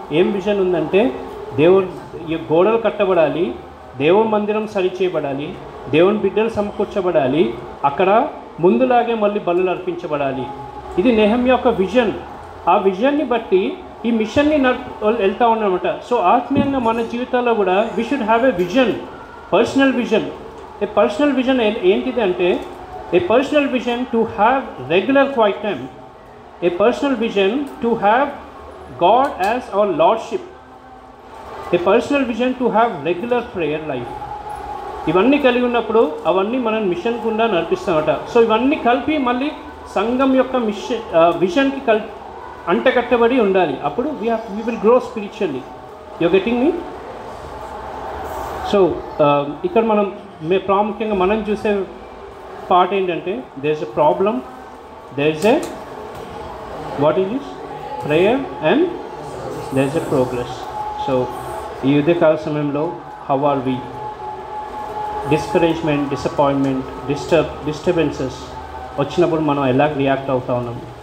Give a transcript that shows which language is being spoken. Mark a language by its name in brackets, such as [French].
[Telugu] ఏం విజన్ ఉందంటే ఈ గోడలు కట్టబడాలి, దేవుని మందిరం సరిచేయబడాలి, దేవుని బిడ్డలు సమకూర్చబడాలి, అక్కడ ముందులాగే మళ్ళీ బలులు అర్పించబడాలి. ఇది నెహెమ్యా యొక్క విజన్. ఆ విజన్ని బట్టి ఈ మిషన్ని వెళ్తూ ఉన్నామన్నమాట. సో ఆత్మీయంగా మన జీవితాల్లో కూడా [English] We should have a vision, personal vision. A personal vision [Telugu] ఏంటిది అంటే [English] a personal vision to have regular quiet time, a personal vision to have God as our lordship, a personal vision to have regular prayer life. [Telugu] ఇవన్నీ కలిగి ఉన్నప్పుడు అవన్నీ మనం machine గుండా నడిపిస్తామట. So ఇవన్నీ కలిపి మళ్ళీ సంఘం యొక్క విజన్కి అంటకట్టబడి ఉండాలి. [English] అప్పుడు we will grow spiritually. You getting me? [Telugu] So ఇక్కడ మనం ప్రాముఖ్యంగా మనం చూసే పార్ట్ ఏంటంటే [English] There is a problem, there is a what is this prayer and there is a progress. [Telugu] So ఈ యుద్ధకాల సమయంలో [English] How are we? [Telugu] Discouragement, disappointment, disturbances వచ్చినప్పుడు మనం ఎలా రియాక్ట్ అవుతూ ఉన్నాం?